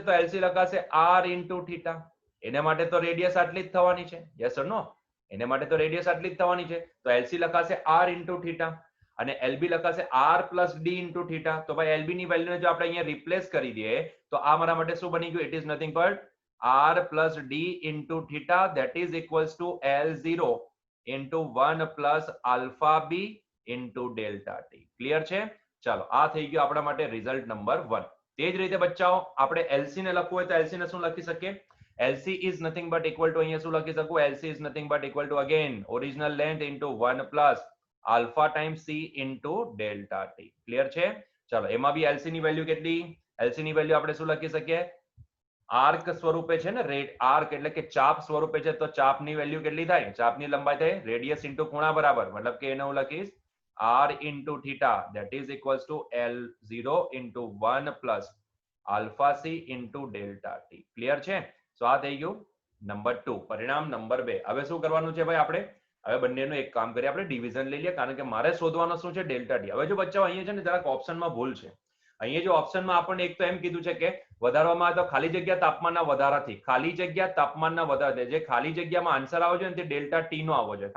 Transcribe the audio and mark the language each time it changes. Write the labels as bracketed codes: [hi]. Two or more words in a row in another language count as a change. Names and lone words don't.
[gu] તો LC લખાશે [en] R into theta. [gu] એને માટે તો રેડિયસ આટલી જ થવાની છે. [en] yes or no? [gu] એને માટે તો રેડિયસ આટલી જ થવાની છે. તો LC લખાશે [en] R into theta [gu] અને LB લખાશે [en] R plus D into theta. [gu] તો ભાઈ LB ની વેલ્યુને જો આપણે અહીંયા રિપ્લેસ કરી દઈએ તો આ મારા માટે શું બની ગયું? [en] It is nothing but R plus D into theta that is equals to L0 into 1 plus alpha B into delta T. [gu] ક્લિયર છે? ચાલો આ થઈ ગયું આપણા માટે [en] result number [gu] 1. તે જ રીતે બચ્ચાઓ આપણે LC ને લખવું હોય તો LC ને શું લખી શકીએ? [en] LC is nothing but equal to, [gu] અહીંયા શું લખી શકું? [en] LC is nothing but equal to again original length into 1 plus alpha times C into delta T. [gu] ક્લિયર છે? ચાલો એમાં બી LC ની વેલ્યુ કેટલી? LC ની વેલ્યુ આપણે શું લખી શકીએ? આર્ક સ્વરૂપે છે ને, આર્ક એટલે કે ચાપ સ્વરૂપે છે તો ચાપની વેલ્યુ કેટલી થાય? ચાપની લંબાઈ થાય [en] radius into [gu] ખૂણા બરાબર. મતલબ કે એને હું લખીશ [en] R into theta that is equals to L0 into 1 plus alpha C into delta T. [gu] ક્લિયર છે? તો આ થઈ ગયું નંબર 2. પરિણામ નંબર 2. હવે શું કરવાનું છે ભાઈ? આપણે હવે બંનેનું એક કામ કરીએ, આપણે ડિવિઝન લઈ લઈએ કારણ કે મારે શોધવાનું શું છે? [en] delta T. [gu] હવે જો બચ્ચાઓ અહીંયા છે ને જરાક ઓપ્શનમાં ભૂલ છે. અહીંયા જો ઓપ્શનમાં આપણને એક તો એમ કીધું છે કે વધારવામાં આવે તો ખાલી જગ્યા તાપમાનના વધારાથી, ખાલી જગ્યા તાપમાનના વધારાથી, જે ખાલી જગ્યામાં આન્સર આવવો જોઈએ ને તે [en] delta T [gu] નો આવવો જોઈએ.